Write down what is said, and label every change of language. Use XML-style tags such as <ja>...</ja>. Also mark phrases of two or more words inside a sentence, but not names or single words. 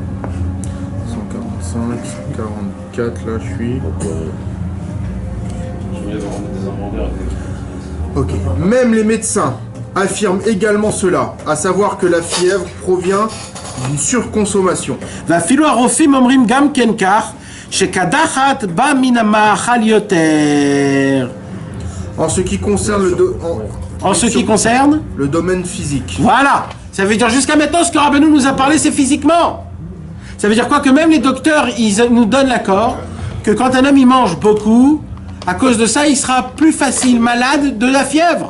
<fr>145, 144, là je suis. Ok. Même les médecins affirment également cela, à savoir que la fièvre provient d'une surconsommation.</fr> <he>ואפילו רופאים אומרים גם כן כך, שהקדחת באה מן המאכל יותר.</he> <fr>En ce qui concerne le domaine physique. Voilà. Ça veut dire jusqu'à maintenant, ce que Rabbeinu nous a parlé, c'est physiquement. Ça veut dire quoi? Que même les docteurs, ils nous donnent l'accord que quand un homme il mange beaucoup, à cause de ça, il sera plus facile malade de la fièvre.</fr>